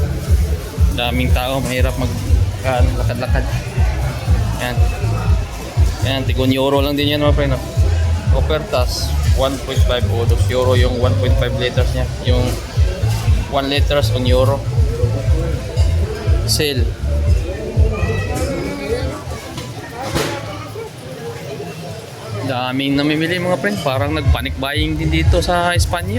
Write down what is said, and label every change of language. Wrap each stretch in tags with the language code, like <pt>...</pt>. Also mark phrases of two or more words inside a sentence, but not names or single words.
<tl>Daming tao, mahirap lakad-lakad. Yan. Yan, tig 1 euro lang din yan mga pre, no? Ofertas, 1.5 o 2 euro yung 1.5 liters niya. Yung 1 liters 1 euro. Sale. Daming namimili mga friend. Parang nag-panic buying din dito sa Espanya.</tl>